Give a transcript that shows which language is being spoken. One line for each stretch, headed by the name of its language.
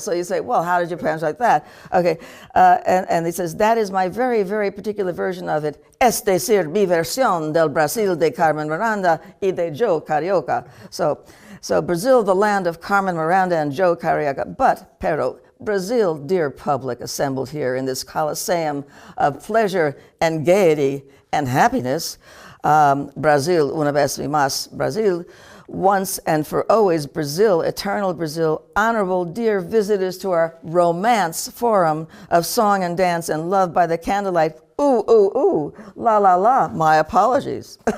English: So you say, well, how did you translate that? Okay, and he says, that is my very, very particular version of it.
Spanish: Es decir, mi versión del Brasil de Carmen Miranda y de Joe Carioca.
English: So Brazil, the land of Carmen Miranda and Joe Carioca, pero Brazil, dear public assembled here in this coliseum of pleasure and gaiety and happiness, Brazil,
Spanish: una vez más,
English: Brazil, once and for always, Brazil, eternal Brazil, honorable dear visitors to our romance forum of song and dance and love by the candlelight. Ooh, ooh, ooh, la, la, la, my apologies.